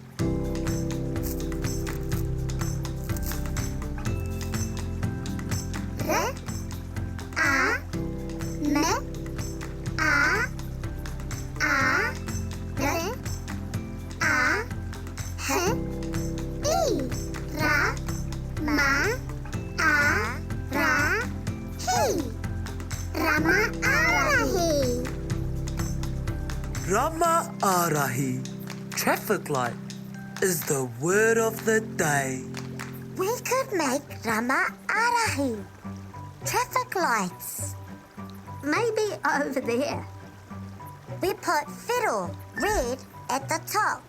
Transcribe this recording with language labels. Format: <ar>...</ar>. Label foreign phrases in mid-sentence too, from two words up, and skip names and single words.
<mi>Re, a, me, a, re, a, he, I, ra, ma, a, ra, hi. Rama Ārahi. Rama Ārahi,</mi> <en>traffic light, is the word of the day. We could make</en> <mi>Rama Ārahi.</mi> <en>Traffic lights. Maybe over there. We put fiddle, red, at the top.</en>